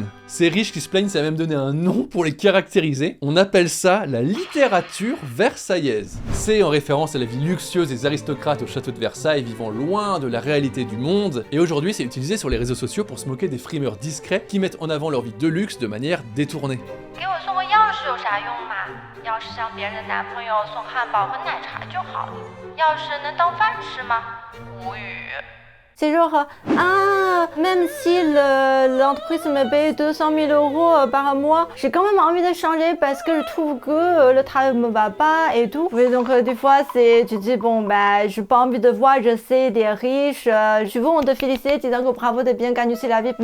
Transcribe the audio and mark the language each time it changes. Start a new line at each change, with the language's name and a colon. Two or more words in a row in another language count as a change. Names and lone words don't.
French: Ces riches qui se plaignent, ça a même donné un nom pour les caractériser. On appelle ça la littérature versaillaise. C'est en référence à la vie luxueuse des aristocrates au château de Versailles vivant loin de la réalité du monde. Et aujourd'hui, c'est utilisé sur les réseaux sociaux pour se moquer des frimeurs discrets qui mettent en avant leur vie de luxe de manière détournée.
Chinese: 给我送个钥匙有啥用嘛？要是像别人的男朋友送汉堡和奶茶就好了。钥匙能当饭吃吗？无语。
French: C'est genre, même si l'entreprise me paye 200 000 euros par mois, j'ai quand même envie de changer parce que je trouve que le travail me va pas et tout. Oui, donc des fois, tu dis, bon, bah, j'ai pas envie de voir, je sais, des riches, je veux on te félicite, disant que bravo de bien gagner sur la vie.